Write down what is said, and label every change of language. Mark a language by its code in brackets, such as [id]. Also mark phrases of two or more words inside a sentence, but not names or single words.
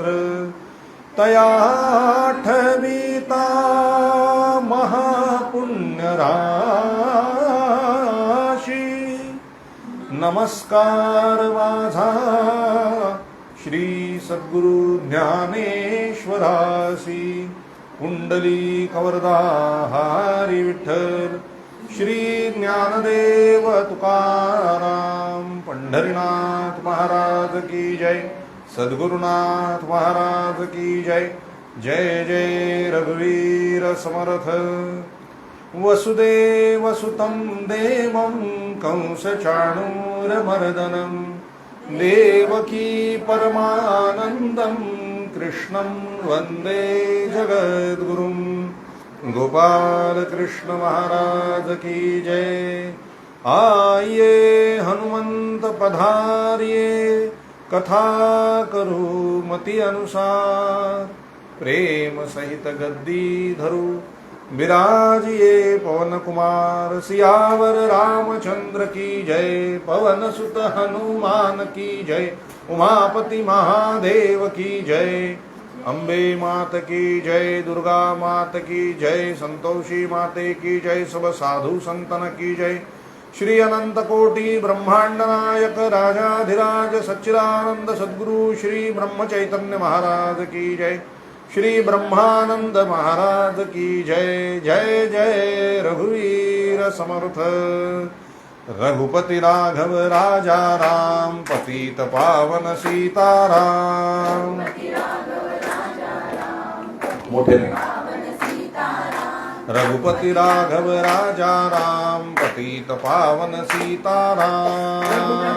[mr] तया आठवीता महापुण्यराशी, नमस्कार माझा श्री सद्गुरु ज्ञानेश्वरासी. कुंडली कवरदा हरी विठ्ठल, श्री ज्ञानदेव तुकाराम. [hi] पंढरीनाथ महाराज की जय. सद्गुरुनाथ महाराज की जय. [mr] जय जय रघुवीर समर्थ. [sa] वसुदेवसुतं देवं कंसचाणूरमर्दनं, देवकी परमानन्दं कृष्णं वन्दे जगद्गुरुं. [hi] गोपाल कृष्ण महाराज की जय. आइए हनुमंत पधारिए, कथा करू मति अनुसार. प्रेम सहित गद्दी धरू, विराजिए पवन कुमार. सियावर रामचंद्र की जय, पवन सुत हनुमान की जय. उमापति महादेव की जय. अम्बे मात की जय, दुर्गा मात की जय, संतोषी माते की जय, सब साधु संतन की जय. श्री अनंत कोटि ब्रह्मांड नायक राजाधिराज सच्चिदानंद सद्गुरु श्री ब्रह्म चैतन्य महाराज की जय. श्री ब्रह्मानंद महाराज की जय. [mr] जय जय रघुवीर समर्थ. [hi] रघुपति राघव राजा राम, पतित पावन सीताराम. मोठे रघुपति राघव राजा राम, पतित पावन सीताराम.